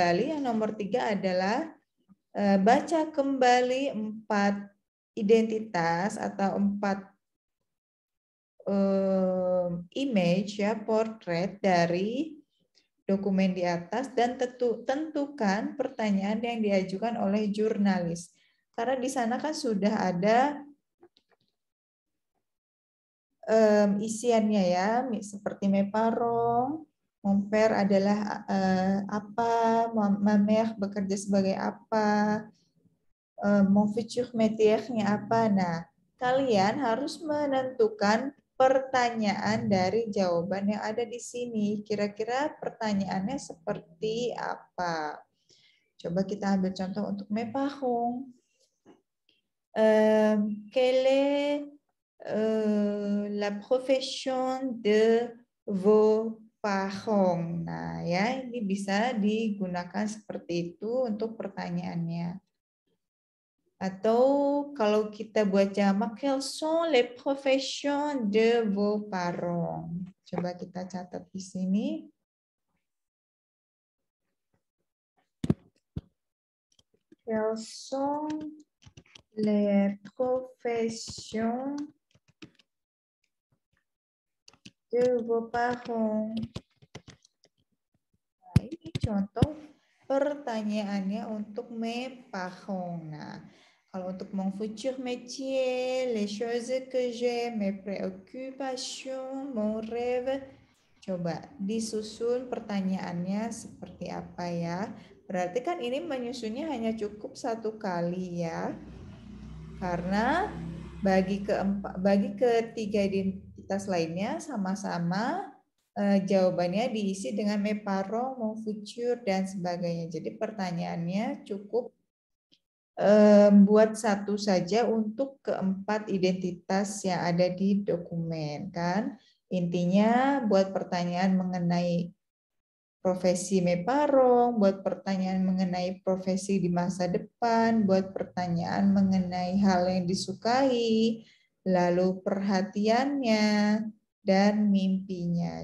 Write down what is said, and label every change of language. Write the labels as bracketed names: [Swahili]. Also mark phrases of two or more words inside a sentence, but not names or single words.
[Indonesian] Yang nomor 3 adalah baca kembali 4 identitas atau 4 image ya, portrait dari dokumen di atas dan tentukan pertanyaan yang diajukan oleh jurnalis. Karena di sana kan sudah ada isiannya ya, seperti [French] mes parents, mon père [Indonesian] adalah apa, [French] ma mère [Indonesian] bekerja sebagai apa, [French] mon futur métier- [Indonesian] nya apa. Nah, kalian harus menentukan pertanyaan dari jawaban yang ada di sini. Kira-kira pertanyaannya seperti apa? Coba kita ambil contoh untuk [French] mes parents. Quelle est la profession de vos parents? [Indonesian] Nah, ya, ini bisa digunakan seperti itu untuk pertanyaannya. Atau kalau kita buat jamak, [French] quelles sont les professions de vos parents? [Indonesian] Coba kita catat di sini. [French] Quelles sont les professions de vos parents? [Indonesian] Nah, ini contoh pertanyaannya untuk [French] mes parents. [Indonesian] Nah, kalau untuk [French] mon futur métier, les choses que j'aime, mes préoccupations, mon rêve, [Indonesian] coba disusun pertanyaannya seperti apa ya. Berarti kan ini menyusunnya hanya cukup 1 kali ya. Karena bagi ketiga identitas lainnya sama-sama jawabannya diisi dengan [French] mes parents, mon futur, [Indonesian] dan sebagainya. Jadi pertanyaannya cukup buat 1 saja untuk keempat identitas yang ada di dokumen kan. Intinya buat pertanyaan mengenai profesi [French] mes parents, [Indonesian] buat pertanyaan mengenai profesi di masa depan, buat pertanyaan mengenai hal yang disukai, lalu perhatiannya, dan mimpinya.